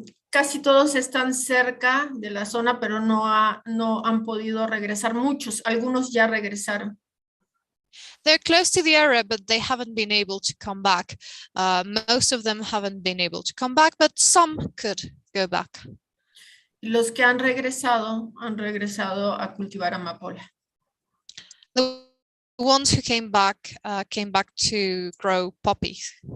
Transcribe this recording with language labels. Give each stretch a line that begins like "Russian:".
Spanish: Casi todos están cerca de la zona, pero no han podido regresar. Muchos, algunos ya regresaron.
English: They're close to the area, but they haven't been able to come back. Most of them haven't been able to come back, but some could go back.
Spanish: Los que han regresado a cultivar amapola.
English: The ones who came back to grow poppies.